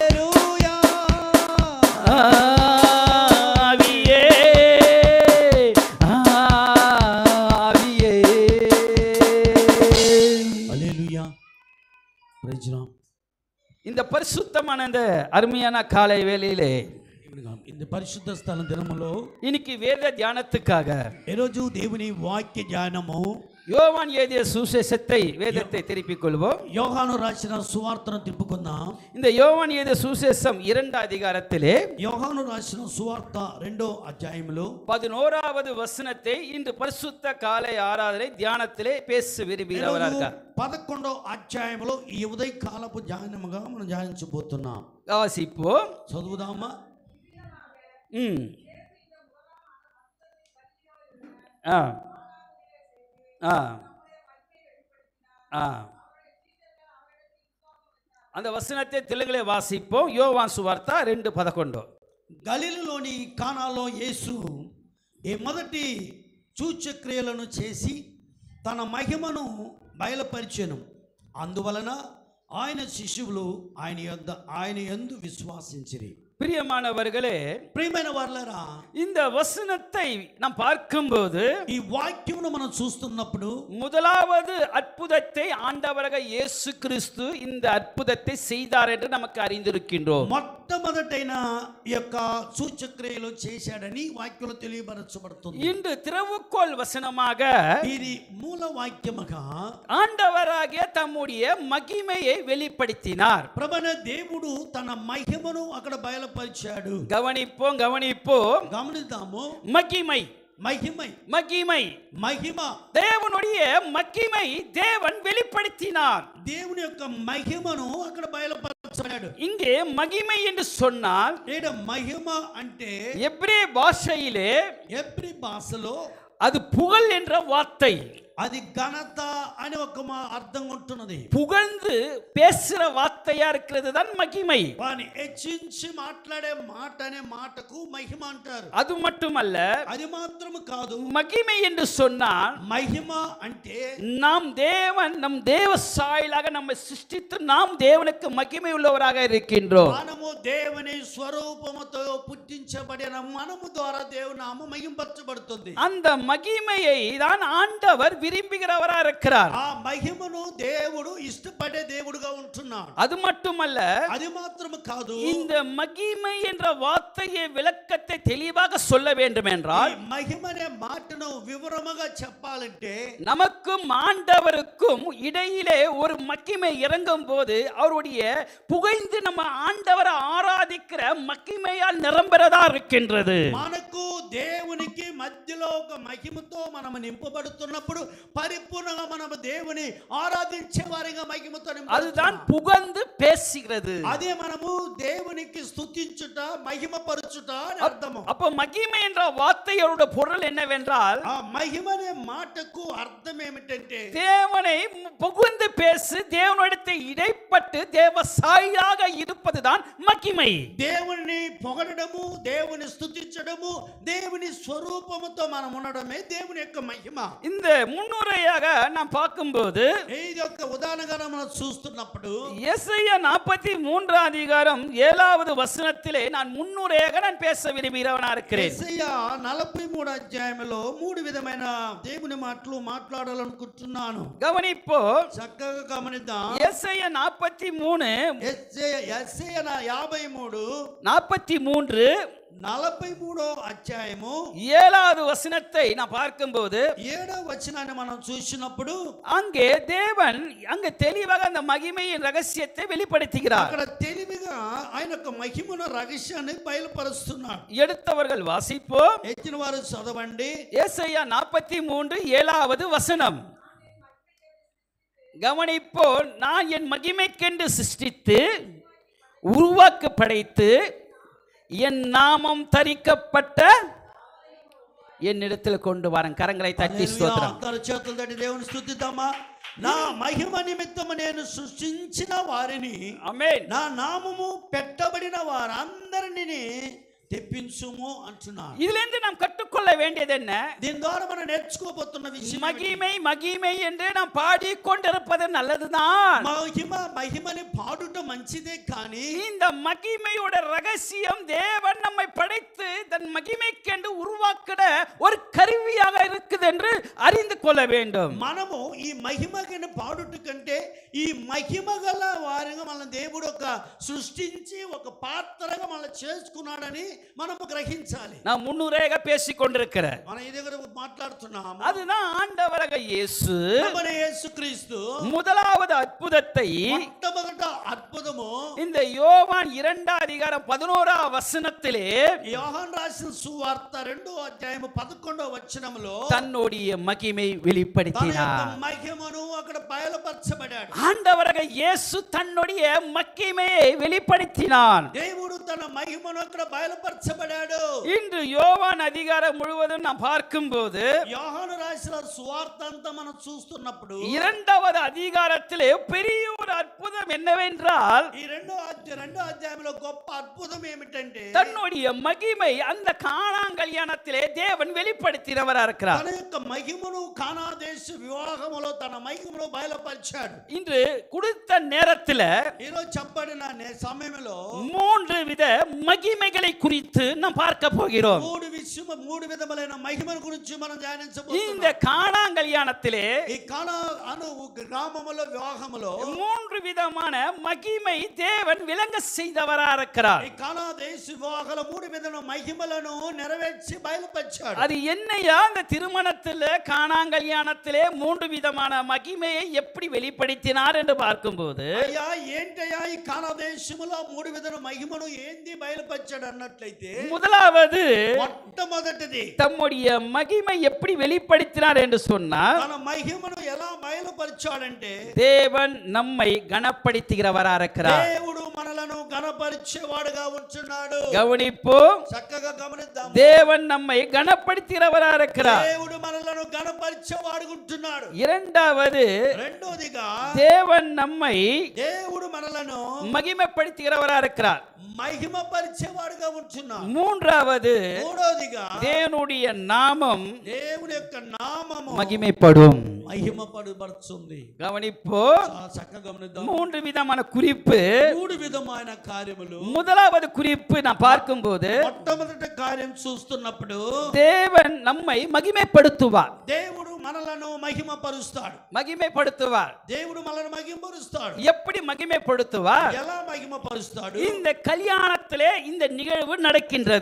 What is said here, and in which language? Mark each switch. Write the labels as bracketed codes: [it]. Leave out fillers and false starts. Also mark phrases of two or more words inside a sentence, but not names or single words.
[ta] இந்த பரிசுத்தமான இந்த அருமையான காலை வேளையிலே இந்த பரிசுத்த [te] స్థలం దినములో [ta] இன்னைக்கு வேத தியானத்துக்காக [te] ఈ రోజు దేవుని వాక్య ధ్యానము [ta] யோவான் எழுதிய சுவிசேஷத்தை வேதத்தை திருப்பிக் கொள்வோம். [te] யோவான் ராసిన సువార్తను తిప్పుకుందాం. [ta] இந்த யோவான் எழுதிய சுவிசேஷம் 2వ அதிகாரத்திலே [te] யோவான் ராసిన సువార్త 2వ అధ్యాయములో [ta] 11வது வசனத்தை இன்று பரிசுத்த காலை ஆராதனை தியானத்திலே பேச விரும்புகிறவராக இருக்கார். [te] 11వ అధ్యాయములో ఈ ఉదయ కాలపు ధ్యానముగా మనం ధ్యానించబోతున్నాం. [ta] வாசிப்போம், [te] చదువుదామా? [ta] அந்த வசனத்தை தெலுங்குலே வாசிப்போம். [te] யோவான் సువార్త 2:11. గలిలలోని కానాలో యేసు ఈ మొదటి సూచక్రియలను చేసి తన మహిమను బయలుపరిచెను. అందువలన ఆయన శిష్యులు ఆయన యందు విశ్వాసించిరి. [ta] பிரியமானவர்களே, [te] ప్రియమైన వారలారా, [ta] இந்த வசனத்தை நாம் பார்க்கும்போது [te] ఈ వాక్యమును మనం చూస్తున్నప్పుడు [ta] முதலாவது அற்புதத்தை ஆண்டவராக இயேசு கிறிஸ்து இந்த அற்புதத்தை செய்தார் என்று நமக்கு அறிந்திருக்கின்றோம். [te] మొట్టమొదటైన ఈ యొక్క సూచక్రియలు చేశాడని వాక్యంలో తెలియబరచబడుతుంది. [ta] இன்று திறவுகோல் வசனமாக [te] ఇది మూల వాక్యముగా [ta] ஆண்டவராகிய தம்முடைய மகிமையை வெளிப்படுத்தினார். [te] ప్రభువైన దేవుడు తన మహిమను అక్కడ బయలుపరిచాడు. [ta] கவனிப்போம் [te] గమనిద్దాము. [ta] மகிமை [te] మహిమై [ta] மகிமை. [te] మహిమ [ta] தேவனுடைய மகிமை தேவன் வெளிப்படுத்தினார். [te] దేవుని యొక్క మహిమను అక్కడ బయలుపరచాడు. [ta] இங்கே மகிமை என்று சொன்னால் [te] ఈడ మహిమ అంటే [ta] எபிரே பாஷையிலே [te] హెబ్రీ భాషలో [ta] அது புகழ் என்ற வார்த்தை. [te] అది ఘనత అని ఒక అర్థం ఉంటున్నది. [ta] புகழ்ந்து பேசுற வார்த்தையா இருக்கிறது தான் மகிமை. [te] వాని హెచ్చించి మాట్లాడే మాట అనే మాటకు మహిమ అంటారు. [ta] அது மட்டுமல்ல, [te] అది మాత్రము కాదు, [ta] மகிமை என்று சொன்னால் [te] మహిమ అంటే [ta] நாம் தேவன் நம் தேவ சாயலாக நம்மை சிருஷ்டித்து நாம் தேவனுக்கு மகிமை உள்ளவராக இருக்கின்றோம். [te] మనము దేవుని స్వరూపముతో పుట్టించబడిన మనము ద్వారా దేవుని నామం మహింపరచబడుతుంది. [ta] அந்த மகிமையை தான் ஆண்டவர் விரும்புகிறவரா இருக்கிறார். [te] ఆ మహిమను దేవుడు ఇష్టపడే దేవుడుగా ఉంటున్నాడు. [ta] அது மட்டுமல்ல, [te] అది మాత్రము కాదు, [ta] இந்த மகிமை என்ற வார்த்தையை விளக்கத்தை தெளிவாக சொல்ல வேண்டும் என்றால் [te] ఈ మహిమ అనే మాటను వివరముగా చెప్పాలంటే [ta] நமக்கும் ஆண்டவருக்கும் இடையிலே ஒரு மகிமை இறங்கும் போது அவருடைய புகைந்து நம்ம ஆண்டவரை ஆராதிக்கிற மகிமையால் நிரம்புறதா இருக்கின்றது. [te] మనకు దేవునికి మధ్యలో ఒక మహిమతో మనం నింపబడుతున్నప్పుడు పరిపూర్ణంగా మనం దేవుని ఆరాధించే వారిగా మహిమతో [ta] அதுதான் புகழ்ந்து பேசுகிறது. [te] అదే మనము దేవునికి స్తుతించుట మహిమపరచుట అని అర్థము. [ta] அப்ப மகிமை என்ற வார்த்தையோட பொருள் என்னவென்றால் [te] ఆ మహిమ అనే మాటకు అర్థం ఏమిటంటే [ta] தேவனை புகழ்ந்து பேசு, தேவனிடத்தை இடைப்பட்டு தேவ சாயாக இருப்பதுதான் மகிமை. [te] దేవుని పొగడము, దేవుని స్తుతించడము, దేవుని స్వరూపముతో మనం ఉండడమే దేవుని యొక్క మహిమ. [ta] இந்த முன்னுரையாக நாம் பார்க்கும்போது [te] ఇది ఒక ఉదాహరణగా మనం చూస్తున్నప్పుడు [ta] யெசாயா 43 அதிகாரம் 7வது வசனத்திலே நான் முன்னுரையாக நான் பேச விரும்புகிறவனா இருக்கிறேன். [te] யెషయా 43 అధ్యాయంలో మూడు విధమైన దేవుని మాటలు మాట్లాడాలనుకుంటున్నాను. [ta] கவனிப்போ, [te] చక్కగా గమనిద్దాం. [ta] யெசாயா 43 [te] யெషయా 43 అధ్యాయము [ta] 7வது வசனத்தை நான் பார்க்கும்போது [te] 7వ వచనాన్ని మనం చూసినప్పుడు [ta] அங்கே தேவன் அங்கே தெளிவாக அந்த மகிமையின் ரகசியத்தை வெளிப்படுத்துகிறார். [te] అక్కడ తెలివిగా ఆయన యొక్క మహిమను రహస్యాన్ని బయలుపరుస్తున్నాడు. [ta] எடுத்தவர்கள் வாசிப்போம். [te] ఎత్తిన వారు చదవండి. [ta] யெசாயா 43 7வது வசனம். கவனிப்போ, நான் என் மகிமைக்கென்று சிருஷ்டித்து உருவாக்க படைத்து என் நாமம் தரிக்கப்பட்ட என்னிடத்தில் கொண்டு வரேன். கரங்களை தட்டி ஸ்தோத்திரம். [te] అందరి చేతులు తట్టి దేవుని స్తుతిద్దామా. నా మహిమ నిమిత్తము నేను సృష్టించిన వారిని, ఆమేన్, నా నామము పెట్టబడిన వారందరిని తెప్పించుము అంటున్నాడు. [ta] இதிலிருந்து நாம் கற்றுக்கொள்ள வேண்டியது என்ன? [te] దీని ద్వారా మనం నేర్చుకోబోతున్న విషయం [ta] மகிமை மகிமை என்று நாம் பாடிக்கொண்டிருப்பது நல்லதுதான். [te] మహిమని పాడుట మంచిదే, కానీ [ta] இந்த மகிமையோட ரகசியம் தேவன் நம்மை படைத்து தன் மகிமைக்கென்று உருவாக்கிற ஒரு கருவியாக இருக்குது என்று அறிந்து கொள்ள வேண்டும். [te] మనము ఈ మహిమని పాడుట కంటే ఈ మహిమ గల వారిగా మన దేవుడు ఒక సృష్టించి ఒక పాత్రగా మన చేసుకున్నాడని మనము గ్రహించాలి. [ta] நான் முன்னுரையாக பேசிக் கொண்டிருக்கிறேன். [te] మనం ఈ దగ్గర మాట్లాడుతున్నాము. [ta] அதுதான் ஆண்டவராக இயேசு [te] మన యేసుక్రీస్తు [ta] முதலாவது அற்புதத்தை [te] మొట్టమొదట అద్భుతము [ta] இந்த யோவான் 2 அதிகாரம் 11 வசனத்திலே [te] యోహాను రాసిన సువార్త 2వ అధ్యాయం 11వ వచనములో [ta] தன்னுடைய మகிமை வெளிப்படுத்தினார். [te] మహిమను అక్కడ బయలుపరచబడాడు. [ta] ஆண்டவராக இயேசு தன்னுடைய மகிமையை வெளிப்படுத்தினார். [te] దేవుడు తన మహిమను అక్కడ బయలుపరచబడాడు. [ta] இன்று யோவான் அதிகாரம் முழுவதும் நாம் பார்க்கும்போது [te] యోహాను రాసిన సువార్త అంతా మనం చూస్తున్నప్పుడు [ta] 2வது அதிகாரத்திலே பெரிய ஒரு அற்புதம் என்னவென்றால் [te] ఈ రెండో అధ్యాయంలో గొప్ప అద్భుతం ఏమిటంటే [ta] தன்னுடைய மகிமை அந்த கானா கல்யாணத்திலே தேவன் வெளிப்படுத்தினவரா இருக்கிறார். [te] తన యొక్క మహిమను కానా దేశ వివాహములో తన మహిమను బయలుపరిచాడు. [ta] இன்று கொடுத்த நேரத்தில் [te] ఈరోజు చెప్పబడిన సమయంలో [ta] 3 வித மகிமைகளை குறித்து நாம் பார்க்க போகிறோம். [te] మూడు విధములైన మహిమల గురించి మనం [ta] இந்த [te] ధ్యానించబోతున్నాం. [ta] கானா கல்யாணத்திலே [te] ఈ కానా అను గ్రామములో వివాహములో [ta] 3 விதமான மகிமை தேவன் விளங்க செய்தவரா இருக்கிறார். [te] ఈ కానా దేశ వివాహాల 3 విధమైన మహిమలను నెరవేర్చి బయలుపరిచాడు. [ta] அது என்னையா அந்த திருமணத்தில் கானா கல்யாணத்திலே 3 விதமான மகிமையை எப்படி வெளிப்படுத்தினார் என்று பார்க்கும்போது [te] అయ్యా ఏంటయ్యా ఈ కానా దేశములో 3 విధమైన మహిమను ఏ ఏంది బయలుపరిచాడు అన్నట్లయితే [ta] முதலாவது [te] మొట్టమొదటిది [ta] தம்முடைய மகிமை எப்படி வெளிப்படுத்தினார் என்று சொன்னார், [te] తన మహిమను ఎలా బయలుపరిచాడంటే [ta] தேவன் நம்மை கனப்படுத்துகிறவரா இருக்கிறார். [te] దేవుడు మనలను గణపరిచేవాడుగా ఉంటున్నాడు. [ta] கவனிப்போம், [te] చక్కగా గమనిద్దాం. [ta] தேவன் நம்மை கனப்படுத்துகிறவரா இருக்கிறார். [te] దేవుడు మనలను గణపరిచేవాడుగా ఉంటున్నాడు. [ta] இரண்டாவது [te] రెండోదిగా [ta] தேவன் நம்மை [te] దేవుడు మనలను [ta] மகிமைப்படுத்துகிறவரா இருக்கிறார். [te] మహిమపరిచేవాడుగా ఉంటున్నాడు. [ta] மூன்றாவது [te] మూడోదిగా [ta] தேவனுடைய நாமம் [te] దేవుని యొక్క నామము [ta] மகிமைப்படும். [te] మహిమపడుతుంది. [ta] கவனிப்போம், [te] చక్కగా గమనిద్దాం. [ta] மூன்று விதமான குறிப்பு. [te] మూడు విధమైన కార్యములు. [ta] முதலாவது குறிப்பு நான் பார்க்கும்போது [te] మొట్టమొదటి కార్యం చూస్తున్నప్పుడు [ta] தேவன் நம்மை மகிமைப்படுத்துவார். [te] దేవుడు మనలను మహిమపరుస్తాడు. [ta] மகிமைப்படுத்துவார். [te] దేవుడు మనల్ని మహిమపరుస్తాడు. [ta] எப்படி மகிமைப்படுத்துவார்? [te] ఎలా మహిమపరుస్తాడు? [ta] இந்த కళ్యాణத்திலே இந்த நிகழ்வு நடக்கின்றது.